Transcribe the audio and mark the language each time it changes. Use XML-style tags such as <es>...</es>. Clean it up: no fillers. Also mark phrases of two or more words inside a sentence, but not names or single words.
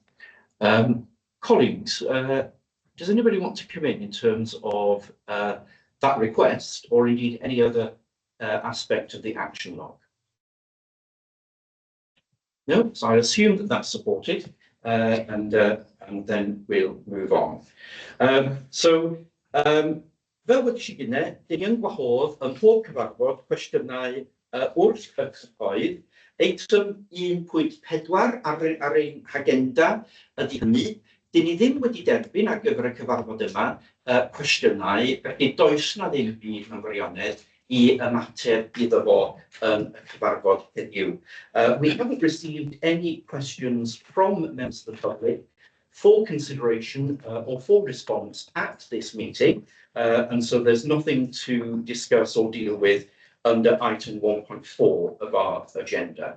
<en>Colleagues, does anybody want to come in terms of that request, or indeed any other aspect of the action log? No, so I assume that that's supported, and then we'll move on.</en> <cy>Fel wedi i gynnau, dyn ni'n gwahodd yn pob cyfarfod cwestiynau wrth y cyhoedd Eitem 1.4 ar ein agenda ydy hynny. Dyn ni ddim wedi derbyn ar gyfer y cyfarfod yma cwestiynau, felly does na ddim byd mewn gwirionedd I ymateb iddo fo yn y cyfarfod heddiw.</cy> <en>We haven't received any questions from members of the public for consideration or for response at this meeting, and so there's nothing to discuss or deal with under item 1.4 of our agenda.</en>